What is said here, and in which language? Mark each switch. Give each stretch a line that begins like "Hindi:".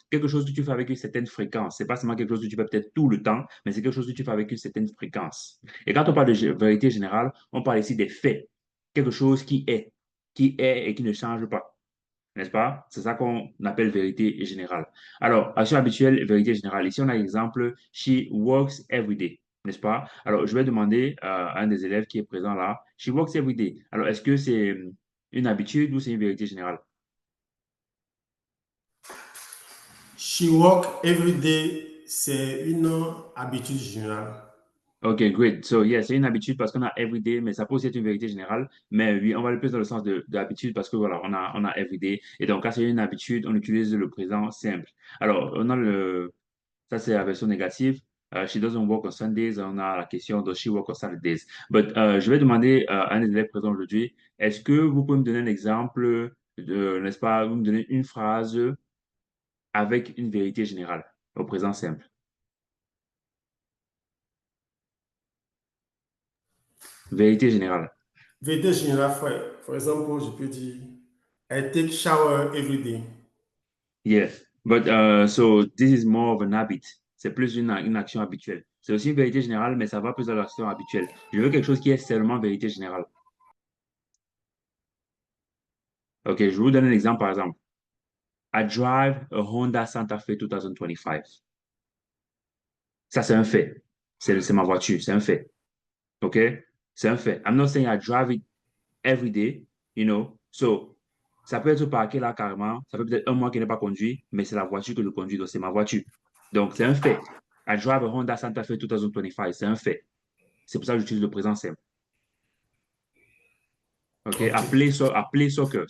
French: Quelque chose que tu fais avec une certaine fréquence. C'est pas seulement quelque chose que tu fais peut-être tout le temps, mais c'est quelque chose que tu fais avec une certaine fréquence. Et quand on parle de vérité générale, on parle ici des faits. Quelque chose qui est et qui ne change pas. N'est-ce pas? C'est ça qu'on appelle vérité générale. Alors, action habituelle, vérité générale. Ici, on a l'exemple, she works every day. N'est-ce pas? Alors, je vais demander à un des élèves qui est présent là, she works every day. Alors, est-ce que c'est une habitude ou c'est une vérité générale? She work every day, c'est une habitude générale.
English: OK, great.
French: So, yeah, c'est une habitude parce qu'on a everyday, mais ça peut aussi être une vérité générale. Mais oui, on va le plus dans le sens de l'habitude parce que voilà, on a everyday. Et donc, quand c'est une habitude, on utilise le présent simple. Alors, ça c'est la version négative.
English: She doesn't work on Sundays. On a la question does she work on Saturdays?
French: But, je vais demander à un des élèves présents aujourd'hui, est-ce que vous pouvez me donner un exemple n'est-ce pas, vous me donner une phrase avec une vérité générale au présent simple? Vérité générale.
English: Vérité générale, for example, je peux dire, I take shower every day. Yes, but so this is more of an habit.
French: C'est plus une action habituelle. C'est aussi une vérité générale, mais ça va plus dans l'action habituelle. Je veux quelque chose qui est seulement vérité générale. OK, je vous donne un exemple, par exemple. I drive a Honda Santa Fe 2025. Ça, c'est un fait. C'est ma voiture, c'est un fait. OK? C'est un fait.
English: I'm not saying I drive it every day, you know.
French: So, ça peut être parqué là carrément. Ça peut être un mois qui n'est pas conduit, mais c'est la voiture que je conduis, donc c'est ma voiture. Donc, c'est un fait. I drive a Honda Santa Fe 2025. C'est un fait. C'est pour ça que j'utilise le présent simple. OK? Ok. Appeler soccer.